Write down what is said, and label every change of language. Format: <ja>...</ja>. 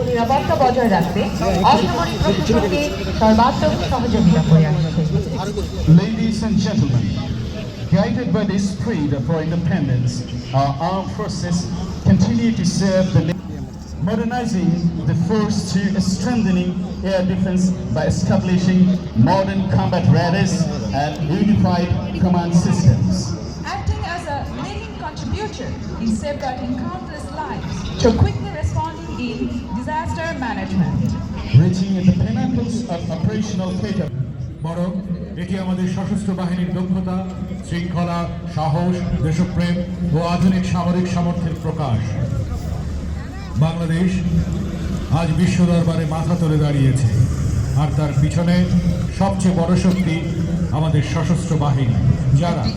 <bn>নিরাপত্তা বজায় রাখতে অসামরিক প্রশাসনকে সর্বাত্মক সহযোগিতা করে আসছে।</bn> <en>Ladies and gentlemen, guided by the spirit of our independence, our armed forces continue to serve the nation, modernizing the force to strengthening air defense by establishing modern combat radars and unified command systems. Acting as a leading contributor in safeguarding countless lives to quickly responding in disaster management. Reaching the pinnacles of operational capability.</en> <bn>বরং এটি আমাদের সশস্ত্র বাহিনীর দক্ষতা, শৃঙ্খলা, সাহস, দেশপ্রেম ও আধুনিক সামরিক সামর্থ্যের প্রকাশ। বাংলাদেশ আজ বিশ্ব দরবারে মাথা তুলে দাঁড়িয়েছে, আর তার পিছনে সবচেয়ে বড় শক্তি আমাদের সশস্ত্র বাহিনী, যারা</bn>